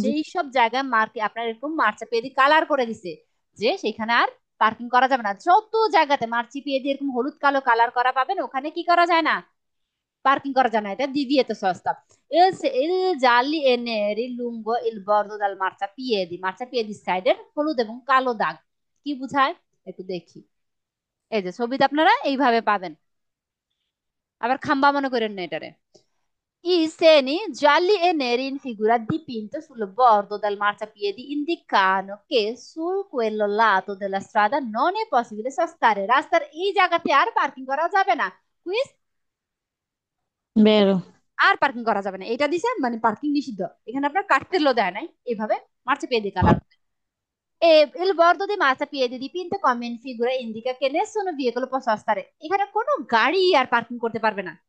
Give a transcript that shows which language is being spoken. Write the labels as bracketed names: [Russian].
[Bangla] যেই সব জায়গায় আপনার এরকম মার্চাপিয়েদি কালার করে দিছে যে সেখানে আর পার্কিং করা যাবে না, যত জায়গাতে মার্চিপিয়েদি এরকম হলুদ কালো কালার করা পাবেন, ওখানে কি করা যায় না? পার্কিং করা যায় না। এটা দিভিয়েতো সস্তা। [Italian] il gialli e neri lungo il bordo del marciapiedi, [Bangla] মার্চাপিয়েদি সাইডের হলুদ এবং কালো দাগ কি বুঝায় একটু দেখি। এই যে ছবিতে আপনারা এইভাবে পাবেন, আবার খাম্বা মনে করেন না এটারে। [Italian] I seni gialli e neri in figura dipinto sul bordo del marciapiedi indicano che su quello lato della strada non è possibile sostare, [Bangla] রাস্তার এই জায়গাতে আর পার্কিং করা যাবে না। কুইজ, [Italian] বেরো। [Bangla] আর পার্কিং করা যাবে না, এটা দিছে মানে পার্কিং নিষিদ্ধ। এখানে আপনার কার্তেলও দেয় নাই, এইভাবে মার্চাপিয়েদি colour. [Italian] Il bordo di marciapiede dipinto come in figura indica che nessun veicolo può stare, [Bangla] এখানে কোনো গাড়ি আর পার্কিং করতে পারবে না।